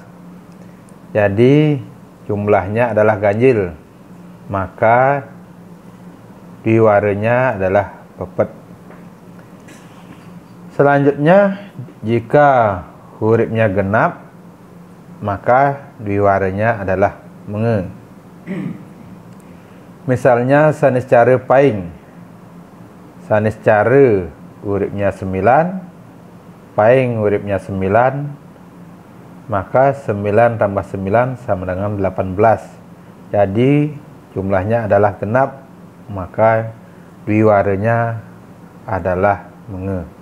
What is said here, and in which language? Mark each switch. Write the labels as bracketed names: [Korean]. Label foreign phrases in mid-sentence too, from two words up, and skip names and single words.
[Indonesian] Jadi jumlahnya adalah ganjil, maka dwiwaranya adalah pepet. Selanjutnya, jika hurufnya genap, maka dwiwaranya adalah menge. Misalnya sanis cara paing, sanis cara hurufnya 9, paing hurufnya 9, maka 9 tambah 9 sama dengan 18. Jadi jumlahnya adalah genap, maka dwiwaranya adalah menge.